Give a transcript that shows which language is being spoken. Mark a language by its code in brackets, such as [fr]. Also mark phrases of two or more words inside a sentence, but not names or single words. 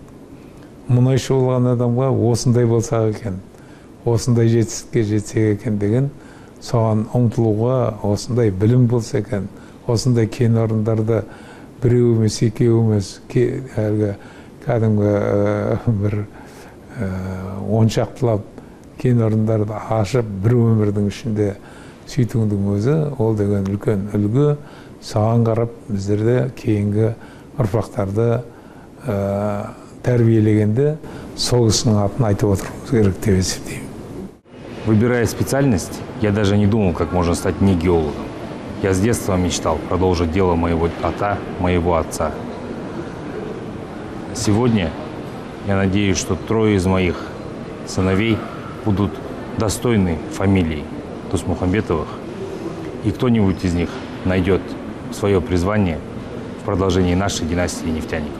[kk] Мұнайшы болған адамға осындай болсақ екен, осындай жетістікке жетсек екен деген, соған ұмтылуға, осындай білім болса екен, осындай кен орындарды біреу емес, екеу емес, әлгі кәдімгі бір оншақтылап кен орындарды ашып, бір өмірдің ішінде сөйтудің өзі, ол деген үлкен үлгі. Саған қарап біздерде кейінгі ұрпақтарды тәрбиелегенде сол кісінің атын айтып отыруымыз керек деп есептеймін. [ru] Выбирая специальность, я даже не думал, как можно стать не геологом. Я с детства мечтал продолжить дело моего отца. Сегодня я надеюсь, что 3 из моих сыновей будут достойны фамилий Досмухамбетовых, и кто-нибудь из них найдет свое призвание в продолжении нашей династии нефтяников.